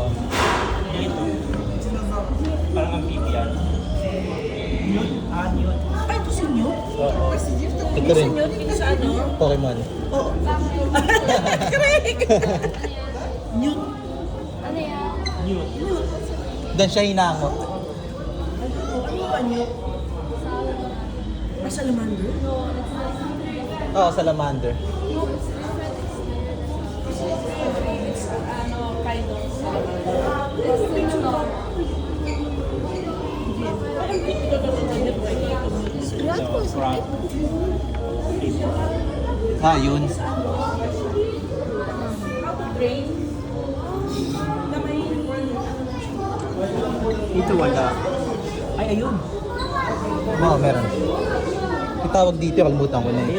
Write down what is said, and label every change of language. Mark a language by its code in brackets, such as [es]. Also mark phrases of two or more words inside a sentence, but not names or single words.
[tl] Ito. Parang amphibian. Newt. Newt. Ay, ito si Newt. Oo. Ito rin. Newt, yung sa ano? Pokemon. Oo. Correct! Newt. Ano yan? Newt. Dan siya hinangot. Ano ba Newt? Ay, salamander? Oo, salamander. Ano, [en] kind of. [tl] Frog. Yun. Ito wala. Ay, ayun. Oo, meron. Itawag dito, kalimutan ko na eh.